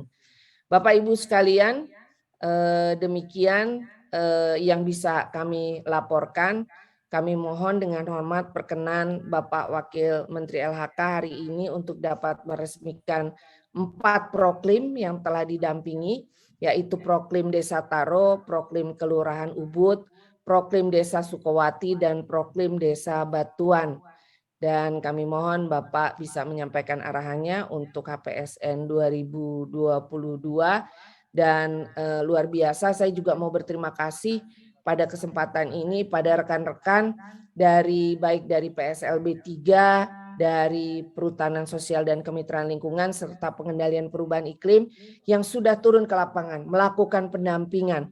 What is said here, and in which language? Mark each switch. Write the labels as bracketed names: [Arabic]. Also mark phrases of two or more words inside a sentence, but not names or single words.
[Indonesian] Bapak Ibu sekalian, demikian yang bisa kami laporkan. Kami mohon dengan hormat perkenan Bapak Wakil Menteri LHK hari ini untuk dapat meresmikan 4 proklim yang telah didampingi, yaitu Proklim Desa Taro, Proklim Kelurahan Ubud, Proklim Desa Sukowati, dan Proklim Desa Batuan. Dan kami mohon Bapak bisa menyampaikan arahannya untuk HPSN 2022. Dan luar biasa, saya juga mau berterima kasih pada kesempatan ini pada rekan-rekan dari baik dari PSLB 3, dari Perhutanan Sosial dan Kemitraan Lingkungan, serta Pengendalian Perubahan Iklim yang sudah turun ke lapangan, melakukan pendampingan.